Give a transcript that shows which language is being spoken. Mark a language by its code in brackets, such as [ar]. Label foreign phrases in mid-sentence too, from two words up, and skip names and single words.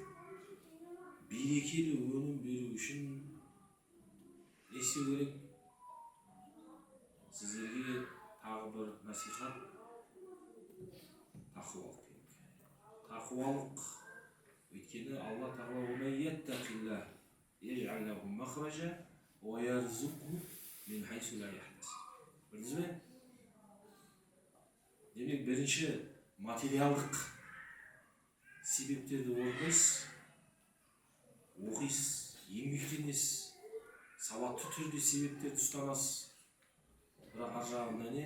[kk] Берекелі өнім беру үшін не істеу керек? Сіздерге тағы бір насихат, тақуалық керек. Тақуалық. Өйткені Алла тағала [ar] «ومن يتق الله يجعل له مخرجا ويرزقه من حيث لا يحتسب». [kk] Білдіңіз бе? Демек, бірінші материалдық себептерді оқисыз, еңбектенесіз, сауатты түрде себептерді ұстанасыз. Бірақ ар жағында не?